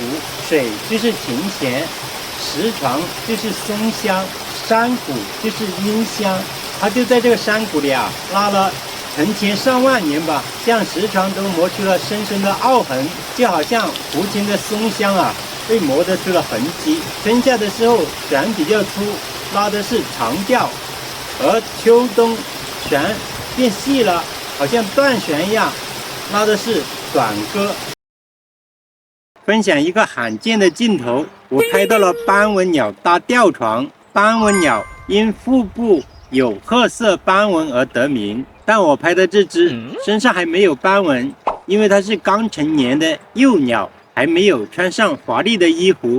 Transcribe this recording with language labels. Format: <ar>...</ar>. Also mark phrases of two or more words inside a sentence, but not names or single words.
<zh>水就是琴弦，石床就是松香，山谷就是櫻香。它就在這個山谷裡啊，拉了成千上萬年吧，像石床都磨出了深深的凹痕，就好像胡琴的松香啊，被磨得出了痕跡。春夏的時候弦比較粗，拉的是長調，而秋冬弦變細了，好像斷弦一樣，拉的是短歌。分享一個罕見的鏡頭，我拍到了斑紋鳥搭吊床。斑紋鳥因腹部有褐色斑紋而得名，但我拍的這隻身上還沒有斑紋，因為它是剛成年的幼鳥，還沒有穿上華麗的衣服。</zh>